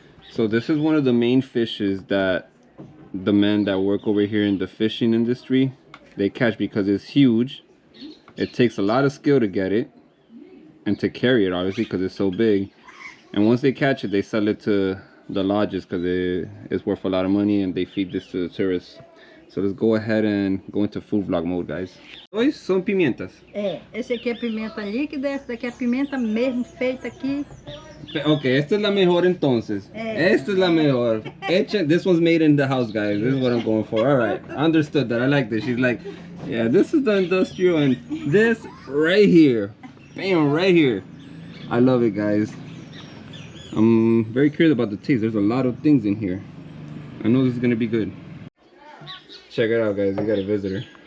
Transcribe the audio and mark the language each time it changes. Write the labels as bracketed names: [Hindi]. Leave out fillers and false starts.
[English] So this is one of the main fishes that the men that work over here in the fishing industry, they catch because it's huge. It takes a lot of skill to get it and to carry it, obviously, because it's so big. And once they catch it, they sell it to the lodges because it's worth a lot of money, and they feed this to the tourists. So let's go ahead and go into food vlog mode, guys. [Portuguese] Dois são pimientas. É, esse aqui é pimenta líquida, essa daqui é pimenta mesmo feita aqui. [Spanish] Okay, esta es la mejor entonces. Esta es la mejor. [English] This one's made in the house, guys. This is what I'm going for. All right, understood that. I like this. She's like, yeah, this is the industrial, and this right here, bam, right here. I love it, guys. I'm very curious about the taste. There's a lot of things in here. I know this is gonna be good. Check it out, guys. We got a visitor.